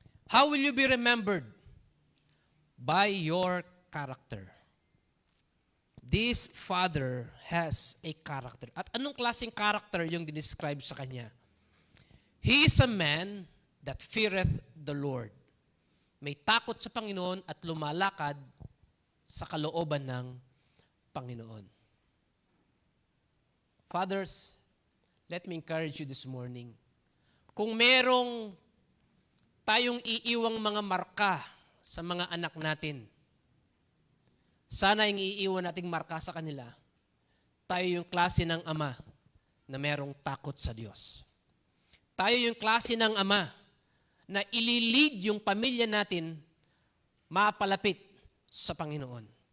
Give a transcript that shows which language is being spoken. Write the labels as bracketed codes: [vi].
[en] How will you be remembered? By your character. This father has a character. [tl] At anong klaseng character yung dinescribe sa kanya? [en] He is a man that feareth the Lord. [tl] May takot sa Panginoon at lumalakad sa kalooban ng Panginoon. [en] Fathers, let me encourage you this morning. [tl] Kung merong tayong iiwang mga marka sa mga anak natin, sana yung iiwan nating marka sa kanila, tayo yung klase ng ama na merong takot sa Diyos. Tayo yung klase ng ama na ililid yung pamilya natin mapalapit sa Panginoon.